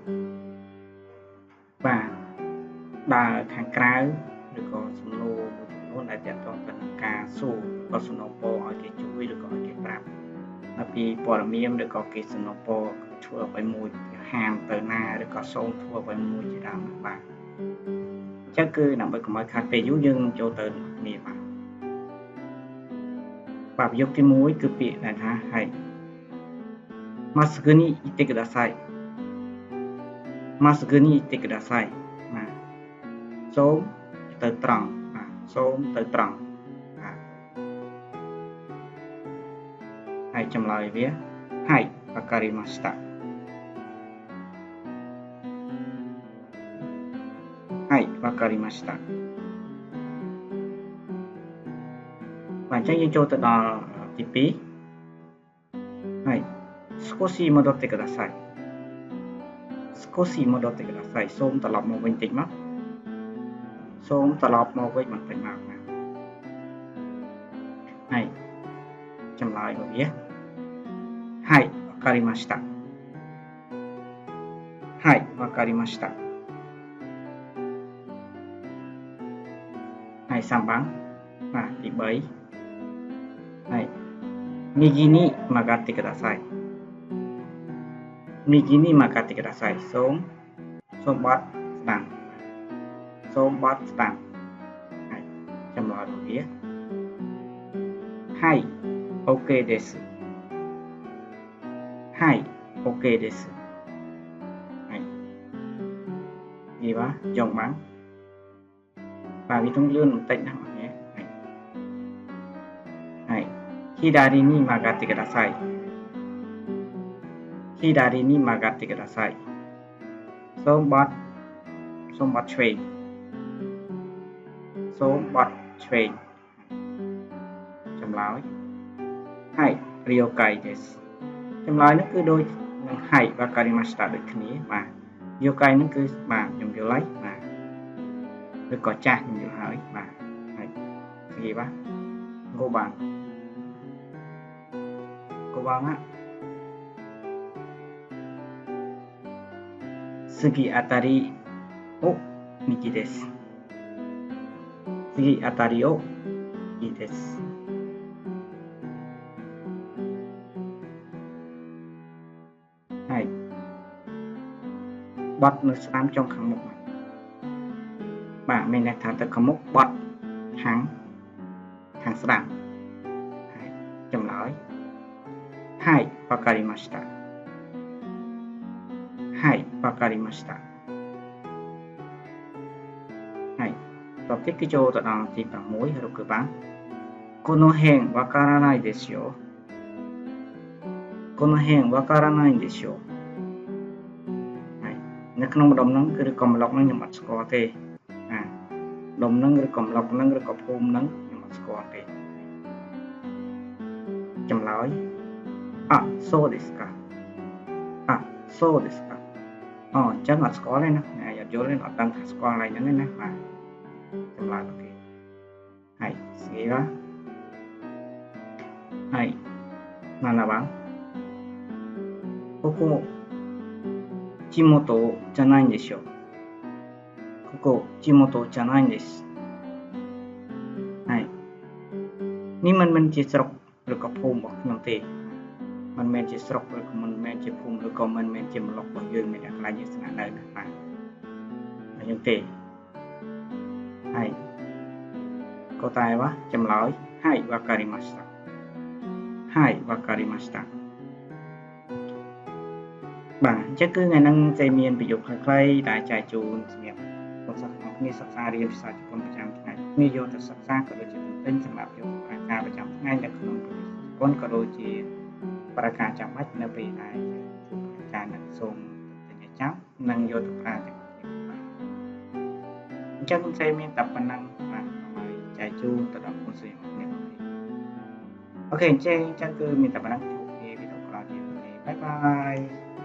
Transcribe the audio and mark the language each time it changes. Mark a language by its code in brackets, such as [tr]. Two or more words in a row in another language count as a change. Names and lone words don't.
[km] បាទដើរខាងក្រៅឬក៏សំណួរមួយចំនួនដែលទាក់ទងទៅនឹងការសួរក៏សំណូមពរឲ្យគេជួយឬក៏ឲ្យគេប្រាប់នៅពីព័ត៌មានឬក៏គេសំណូមពរធ្វើអ្វីមួយហាមទៅណាឬក៏សូមធ្វើអ្វីមួយជាដើមបាទអញ្ចឹងគឺដើម្បីកុំឲ្យខាតពេលយូរយើងនឹងចូលទៅគ្នាបាទ ប្រយោគទី1គឺពាក្យដែលថា [ja] はいまっすぐに行ってくださいまっすぐに行ってください [km] បាទសូមទៅត្រង់បាទសូមទៅត្រង់បាទ ហើយចម្លើយវា [ja] はいわかりましたはいわかりました [km] បាទអញ្ចឹងយើងចូលទៅដល់ទី 2 [ja] はい少し戻ってください少し戻ってください [km] សូមត្រឡប់មកវិញតិចមកសូមត្រឡប់មកវិញបន្តិចមកណា [ja] はい [km] ចម្លើយរបស់វា [ja] はいわかりましたはいわかりましたはい3番បាទទី3 はい右に曲がってください右に曲がってくださいសូមបត់ស្ដាំសូមបត់ស្ដាំはいចម្លើយរបស់វា はい OK ですはい OK ですはい [km] និយាយបាទចង់បានបាទវាต้องលឿនបន្តិចណាបងប្អូន [ja] はい左に曲がってください左に曲がってください [km] សូមបត់ឆ្វេងសូមបត់ឆ្វេងចម្លើយ [ja] はい了解です [km] ចម្លើយនេះគឺដូចនឹង [ja] はいわかりました [km] ដូចគ្នាបាទ了解នេះគឺបាទខ្ញុំយល់ហើយបាទឬក៏ចាស់ខ្ញុំយល់ហើយបាទហើយនិយាយបាទ5 番 [ja] は次あたりを右です次あたりを右です [km] はいបត់នៅស្ដាំចុងខាងមុខបាទមានន័យថាទៅខាងមុខបត់ខាងស្ដាំហើយចម្លើយ [ja] はいわかりましたはいわかりましたはい [km] តបទៀតគឺចូលទៅដល់ទី6រកគឺបាន [ja] この辺わからないですよこの辺わからないんですよ [km] ហើយនៅក្នុងម្ដុំហ្នឹងគឺកំឡុកហ្នឹងខ្ញុំអត់ស្គាល់ទេដុំហ្នឹងឬកំឡុកហ្នឹងឬក៏ភូមិហ្នឹងខ្ញុំអត់ស្គាល់ទេចម្លើយ [ja] あそうですかあそうですか [km] អញ្ចឹងអត់ស្គាល់ទេណាអត់យល់ទេអត់ដឹងថាស្គាល់อะไรហ្នឹងទេណាបាទចម្លើយរបស់គេ [ja] はい次ははい7番ここ地元じゃないんでしょここ地元じゃないんです [km] はいនេះមិនជាស្រុកឬក៏ភូមិរបស់ខ្ញុំទេមិនមែនជាស្រុកឬក៏មិនមែនជាភូមិឬក៏មិនមែនជាម្លុករបស់យើងមានកន្លែងយើងស្នាក់នៅណាបាទអញ្ចឹងទេហើយ答えはចម្លើយ [ja] はいわかりましたはいわかりました [km] បាទអញ្ចឹងគឺថ្ងៃហ្នឹងចេះមានប្រយោគខ្លីៗដែលចែកជូនសម្រាប់បងប្អូនទាំងគ្នាសិក្សារៀនភាសាជ ប៉ុនប្រចាំថ្ងៃគ្នាយកទៅសិក្សាក៏ដូចជាទិញសម្រាប់យកទៅប្រើការប្រចាំថ្ងៃនៅក្នុងប្រទេសជប៉ុនក៏ដូចជាប្រើការចាំបាច់នៅពេលដែលជួបអាចារ្យនឹងសូមទិញឲ្យចាំនិងយកទៅប្រើទាំងគ្នាអញ្ចឹងចេះមានតែប៉ុណ្ណឹងបាទដើម្បីចែកជូនទៅដល់បងប្អូនគ្នាអូខេអញ្ចឹងគឺមានតែប៉ុណ្ណឹងជួបគ្នាវីដេអូក្រោយទៀតអូខេ [en] bye bye